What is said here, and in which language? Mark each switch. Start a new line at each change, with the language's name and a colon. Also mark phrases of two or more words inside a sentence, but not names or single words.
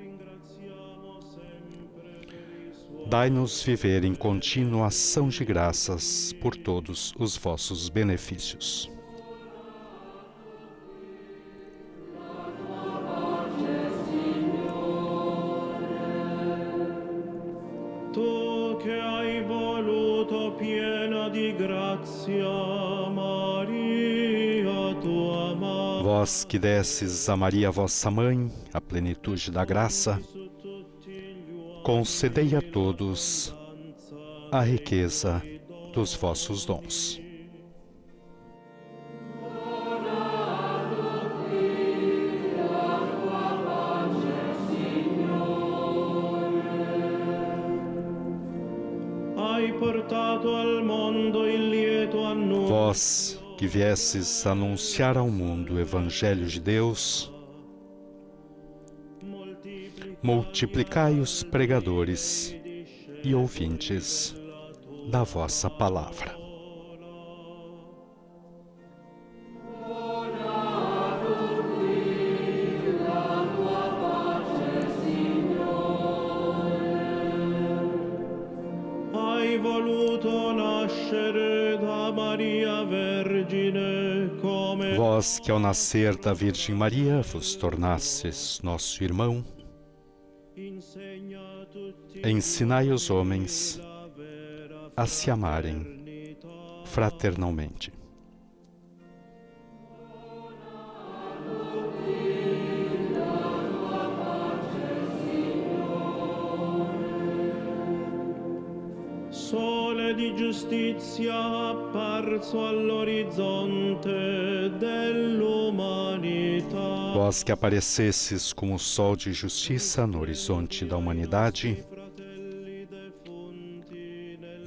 Portuguese: dai-nos viver em contínua ação de graças por todos os vossos benefícios.
Italian: Tu che hai voluto piena di grazia, Maria, tua madre,
Portuguese: Vós que desses a Maria, vossa mãe, a plenitude da graça, concedei a todos a riqueza dos vossos dons.
Italian: hai portato al mondo il lieto annuncio.
Portuguese: Vós que viesses anunciar ao mundo o Evangelho de Deus, multiplicai os pregadores e ouvintes da vossa palavra.
Italian: Hai voluto nascere da Maria Vergine come
Portuguese: Vós que ao nascer da Virgem Maria vos tornastes nosso irmão,
Italian: insegna a tutti
Portuguese: ensinai os homens
Italian: la vera
Portuguese: a se amarem
Italian: fraternità.
Portuguese: fraternalmente.
Italian: Sole di giustizia apparso all'orizzonte dell'umanità.
Portuguese: Vós que aparecesses como o sol de justiça no horizonte da humanidade,
Italian: Fratelli defunti nel